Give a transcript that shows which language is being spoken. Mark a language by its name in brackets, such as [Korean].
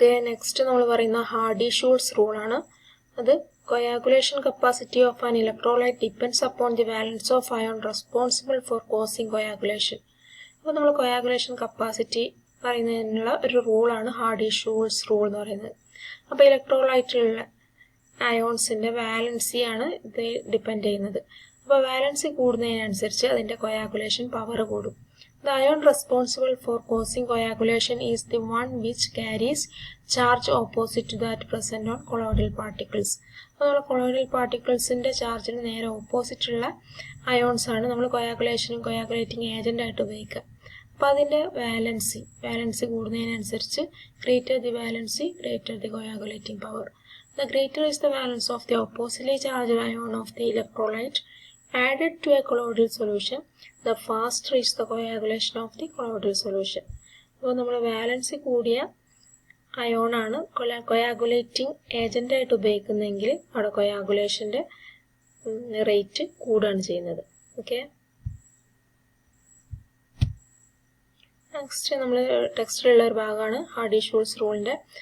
[Malayalam] Next നമ്മൾ പറയുന്ന hardy-Schulze rule ആണ്. അത് [English] coagulation capacity of an electrolyte depends upon the valence of ion responsible for causing coagulation. [Malayalam] അപ്പോൾ നമ്മൾ coagulation capacity പറയുന്നതിനുള്ള ഒരു റൂളാണ് ഹാർഡി-ഷൂൾസ് റൂൾ എന്ന് പറയുന്നത്. അപ്പോൾ ഇലക്ട്രോലൈറ്റിലുള്ള അയോൺസിന്റെ വാലൻസിയാണ് ഇത് ഡിപ്പെൻഡ് ചെയ്യുന്നത്. അപ്പോൾ വാലൻസി കൂടുന്നതിനനുസരിച്ച് അതിന്റെ കൊയാഗുലേഷൻ പവർ കൂടും. [English] The ion responsible for causing coagulation is the one which carries charge opposite to that present on colloidal particles. [Malayalam] അപ്പോൾ കൊളോയിഡൽ പാർട്ടിക്കിൾസിന്റെ ചാർജിന് നേരെ ഓപ്പോസിറ്റ് ഉള്ള അയോൺസ് ആണ് നമ്മൾ കൊയാഗുലേഷനും കൊയാഗുലേറ്റിംഗ് ഏജന്റ് ആയിട്ട് ഉപയോഗിക്കുക. അപ്പോൾ അതിന്റെ വാലൻസി കൂടുന്നതിനനുസരിച്ച് [English] greater the valency, greater the coagulating power. The greater is the valence of the oppositely charged ion of the electrolyte added to a colloidal solution, the faster is the coagulation of the colloidal solution. [Malayalam] അപ്പോൾ നമ്മൾ valency കൂടിയ അയോണാണ് coagulating agent ആയിട്ട് ഉപയോഗിക്കുന്നതെങ്കിൽ അവിടെ കൊയാഗുലേഷന്റെ rate കൂടുകയാണ് ചെയ്യുന്നത്. Okay. Next നമ്മൾ ടെക്സ്റ്റിലുള്ള ഒരു ഭാഗമാണ് ഹാർഡി-ഷൂൾസ് റൂളിന്റെ.